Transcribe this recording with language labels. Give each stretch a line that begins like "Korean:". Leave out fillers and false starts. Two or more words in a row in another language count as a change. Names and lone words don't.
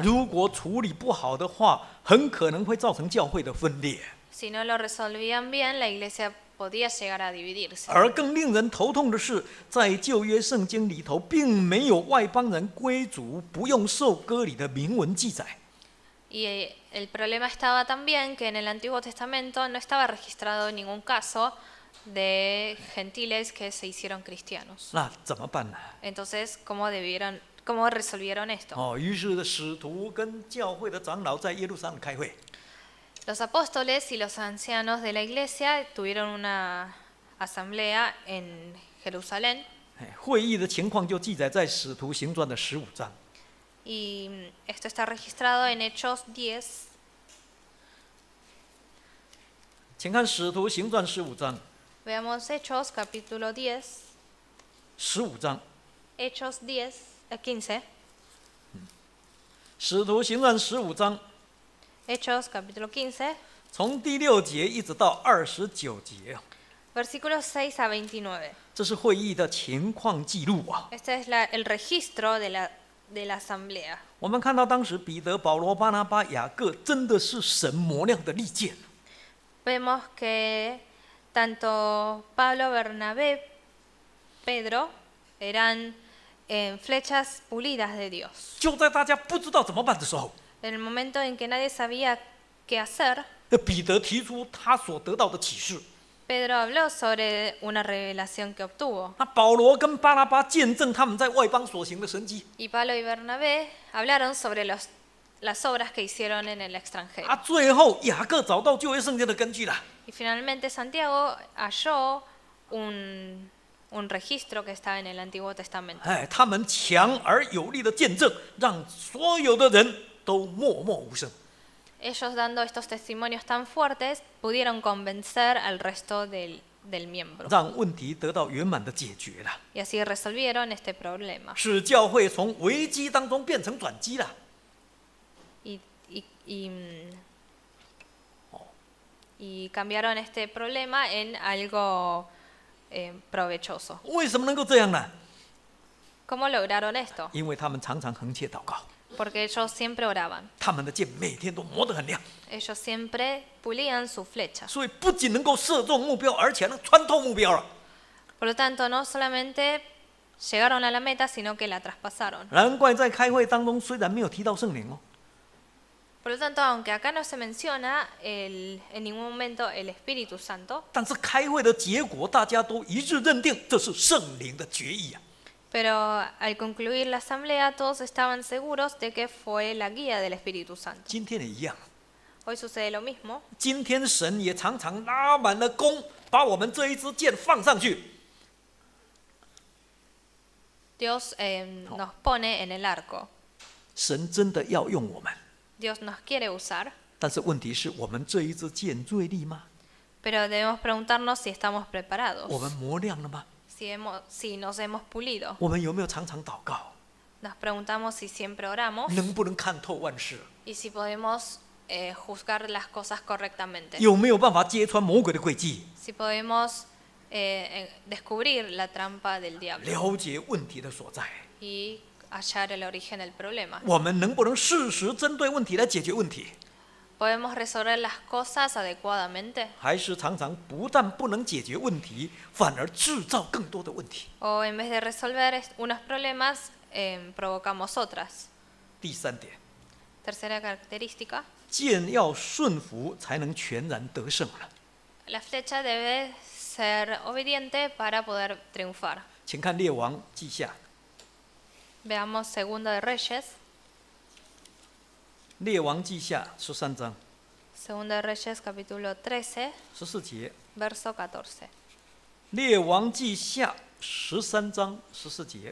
Chinese: 如果处理不好的话，很可能会造成教会的分裂。
Spanish: Si no lo resolvían bien, la iglesia podía llegar a dividirse.
Chinese: 而更令人头痛的是，在旧约圣经里头，并没有外邦人归主不用受割礼的明文记载。
Spanish: Y el problema estaba también que en el Antiguo Testamento no estaba registrado ningún caso de gentiles que se hicieron cristianos.
Chinese: 那怎么办呢？
Spanish: Entonces, ¿cómo resolvieron esto?
Chinese: 于是使徒跟教会的长老在耶路撒冷开会。
Spanish: Los apóstoles y los ancianos de la iglesia tuvieron una asamblea en Jerusalén
Chinese: 会议的情况就记载在《使徒行传》的15章。
Spanish: y esto está registrado en Hechos 10.
Chinese: 请看《使徒行传》15章。
Spanish: Veamos Hechos capítulo 10.
Chinese: 15章，
Spanish: Hechos 10, 15.
Chinese: 《使徒行传》15章，
Spanish: Hechos capítulo 15,
Chinese: 从第6节一直到29节，
Spanish: versículos 6 a 29.
Chinese: 这是会议的情况记录啊。
Spanish: Este es el registro de la asamblea.
Chinese: 我们看到当时彼得、保罗、巴拿巴、雅各真的是神磨亮的利剑。
Spanish: Vemos que tanto Pablo, Bernabé, Pedro eran flechas pulidas de Dios.
Chinese: 就在大家不知道怎么办的时候，
Spanish: En el momento en que nadie sabía qué hacer,
Chinese: 彼得提出他所得到的启示。
Spanish: Pedro habló sobre una revelación que obtuvo.
Chinese: 那保罗跟巴拿巴见证他们在外邦所行的神迹。
Spanish: Y Pablo y Bernabé hablaron sobre las obras que hicieron en el extranjero.
Chinese: 最后雅各找到旧约圣经的根据了。
Spanish: Y finalmente Santiago halló un registro que estaba en el Antiguo Testamento.
Chinese: 他们强而有力的见证，让所有的人都默默无声。
Spanish: Ellos dando estos testimonios tan fuertes pudieron convencer al resto del miembro.
Chinese: 让问题得到圆满的解决了，
Spanish: Y así resolvieron este problema.
Chinese: 使教会从危机当中变成转机了。
Spanish: Y cambiaron este problema en algo provechoso.
Chinese: 为什么能够这样呢？
Spanish: ¿Cómo lograron esto?
Chinese: 因为他们常常横切祷告，
Spanish: Porque ellos siempre oraban.
Chinese: 他们的剑每天都磨得很亮，
Spanish: Ellos siempre pulían su flecha.
Chinese: 所以不仅能够射中目标，而且能穿透目标了。
Spanish: Por lo tanto, no solamente llegaron a la meta, sino que la traspasaron.
Chinese: 难怪在开会当中，虽然没有提到圣灵哦，
Spanish: Por lo tanto, aunque acá no se menciona en ningún momento el Espíritu Santo,
Chinese: 但是开会的结果，大家都一致认定这是圣灵的决议啊。
Spanish: pero al concluir la asamblea todos estaban seguros de que fue la guía del Espíritu Santo.
Chinese: 今天也一样，
Spanish: Hoy sucede lo mismo.
Chinese: 今天神也常常拉满了弓，把我们这一支箭放上去。
Spanish: Dios nos pone en el arco.
Chinese: 神真的要用我们，
Spanish: Dios nos quiere usar,
Chinese: 但是问题是我们这一支箭锐利吗？
Spanish: pero debemos preguntarnos si estamos
Chinese: 我
Spanish: preparados,
Chinese: 们磨亮了吗？
Spanish: si nos hemos pulido.
Chinese: 我们有没有常常祷告？
Spanish: Nos preguntamos si siempre oramos
Chinese: 能不能看透万事？
Spanish: y si podemos juzgar las cosas correctamente.
Chinese: 有没有办法揭穿魔鬼的诡计？
Spanish: Si podemos descubrir la trampa del diablo
Chinese: 了解问题的所在？
Spanish: y hallar el origen del problema.
Chinese: 我们能不能适时针对问题来解决问题？
Spanish: ¿Podemos resolver las cosas adecuadamente?
Chinese: 还是常常不但不能解决问题，反而制造更多的问题？
Spanish: ¿O en vez de resolver unos problemas, provocamos otras?
Chinese: 第三点，
Spanish: Tercera característica,
Chinese: 箭要顺服才能全然得胜了。
Spanish: la flecha debe ser obediente para poder triunfar.
Chinese: 请看列王记下，
Spanish: Veamos Segundo de Reyes,
Chinese: 列王记下13章
Spanish: Segundo de Reyes capítulo 13,
Chinese: 14 节，
Spanish: verso 14.
Chinese: 列王记下13章14节，